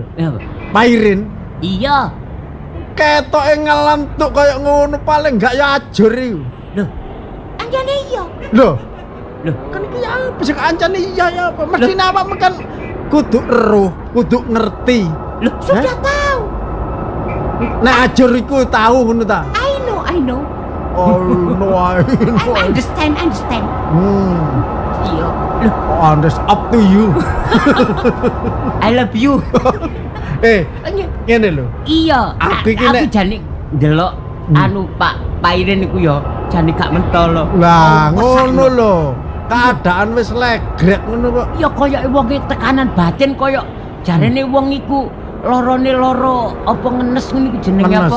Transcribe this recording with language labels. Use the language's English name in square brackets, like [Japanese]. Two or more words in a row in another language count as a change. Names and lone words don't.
[Javanese] Pairin. Iya. Ketoke ngelentuk kaya ngono paling enggak ya ajur iku. Lho. Anjane iya. Lho. Kan iki apa sing ancane iya ya apa? Mesti awakmu kan kudu eruh, kudu ngerti. Lho, [Indonesian] sudah tahu. [Javanese] Nek ajur iku tahu ngono ta? [English] I know. Oh, no, I understand. Iya. Up to you. I love you. [Javanese] Ngene lho. Iya. Aku jane ndelok Pak Pairin iku ya jane gak mentol lho. Lah ngono lho. Keadaan wis legrek ngono kok. Ya koyo wong tekanan batin koyo jarene wong iku lorone loro apa ngenes ngene iku jenenge apa?